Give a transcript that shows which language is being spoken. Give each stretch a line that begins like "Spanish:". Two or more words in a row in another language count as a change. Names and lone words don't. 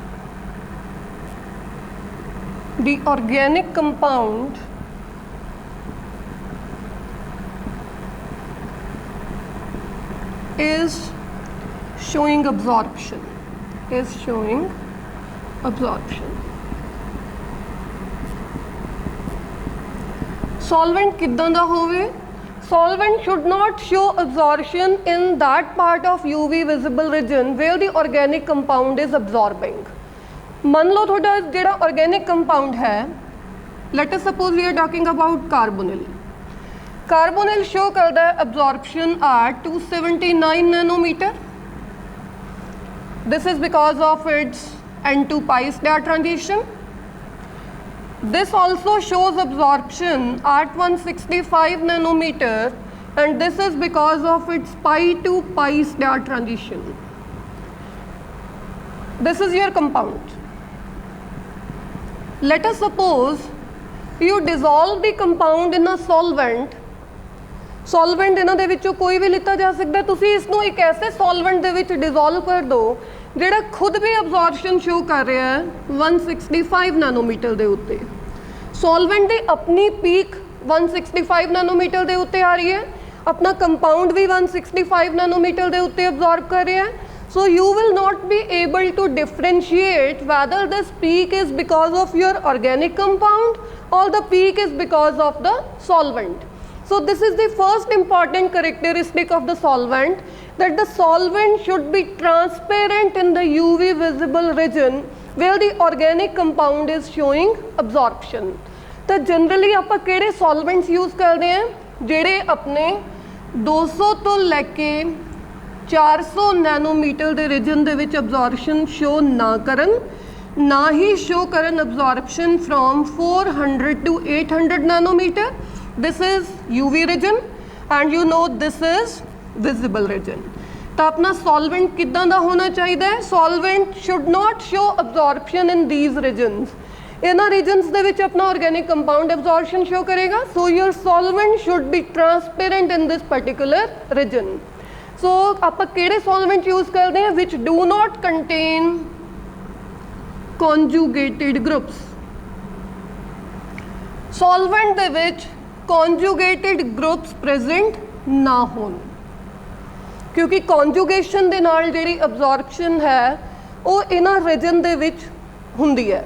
English: the organic compound is showing absorption, Solvent
Punjabi: ਕਿੱਦਾਂ ਦਾ ਹੋਵੇ?
English: Solvent should not show absorption in that part of UV visible region where the organic compound is absorbing.
Punjabi: ਮਾਨ ਲੋ ਥੋੜਾ ਜੇੜਾ
English: organic compound है, let us suppose we are talking about carbonyl. Carbonyl show
Punjabi: ਕਰਦਾ ਹੈ
English: absorption at 279 nanometer. This is because of its N2 pi star transition. This also shows absorption at 165 nanometer and this is because of its pi to pi star transition. This is your compound. Let us suppose you dissolve the compound in a solvent.
Punjabi: ਸੋਲਵੈਂਟ ਇਹਨਾਂ ਦੇ ਵਿੱਚੋਂ ਕੋਈ ਵੀ ਲਿੱਤਾ ਜਾ ਸਕਦਾ, ਤੁਸੀਂ ਇਸ ਨੂੰ ਇੱਕ ਐਸੇ ਸੋਲਵੈਂਟ ਦੇ ਵਿੱਚ ਡਿਜ਼ੋਲਵ ਕਰ ਦਿਓ ਜਿਹੜਾ ਖੁਦ ਵੀ
English: absorption show
Punjabi: ਕਰ ਰਿਹਾ ਹੈ 165 ਨੈਨੋਮੀਟਰ ਦੇ ਉੱਤੇ। ਸੋਲਵੈਂਟ ਦੀ ਆਪਣੀ ਪੀਕ 165 ਨੈਨੋਮੀਟਰ ਦੇ ਉੱਤੇ ਆ ਰਹੀ ਹੈ, ਆਪਣਾ ਕੰਪਾਊਂਡ ਵੀ 165 ਨੈਨੋਮੀਟਰ ਦੇ ਉੱਤੇ ਅਬਜ਼ੋਰਬ ਕਰ ਰਿਹਾ ਹੈ।
English: So you will not be able to differentiate whether this peak is because of your organic compound or the peak is because of the solvent. So this is the first important characteristic of the solvent, that the solvent should be transparent in the UV visible region where the organic compound is showing absorption.
Punjabi: तो generally ਆਪਾਂ ਕਿਹੜੇ
English: solvents use
Punjabi: ਕਰਦੇ हैं ਜਿਹੜੇ ਆਪਣੇ 200 ਤੋਂ ਲੈ ਕੇ 400 ਨੈਨੋਮੀਟਰ ਦੇ ਰੀਜਨ ਦੇ ਵਿੱਚ
English: absorption show
Punjabi: ਨਾ ਕਰਨ, ਨਾ ਹੀ show ਕਰਨ
English: absorption from 400 to 800 nanometer. This is UV region and you know this is visible region.
Punjabi: ਤਾਂ ਆਪਣਾ solvent ਕਿੱਦਾਂ ਦਾ ਹੋਣਾ ਚਾਹੀਦਾ ਹੈ?
English: Solvent should not show absorption in these regions.
Punjabi: ਇਹਨਾਂ regions ਦੇ ਵਿੱਚ ਆਪਣਾ organic compound
English: absorption show
Punjabi: ਕਰੇਗਾ.
English: So your solvent should be transparent in this particular region. So
Punjabi: ਆਪਾਂ ਕਿਹੜੇ
English: solvent use
Punjabi: ਕਰਦੇ ਹਾਂ
English: which do not contain conjugated groups.
Punjabi: Solvent ਦੇ ਵਿੱਚ
English: conjugated groups present
Punjabi: ਨਾ ਹੋਣ, ਕਿਉਂਕਿ conjugation ਦੇ ਨਾਲ ਜਿਹੜੀ absorption ਹੈ ਉਹ ਇਹਨਾਂ region ਦੇ ਵਿੱਚ ਹੁੰਦੀ ਹੈ।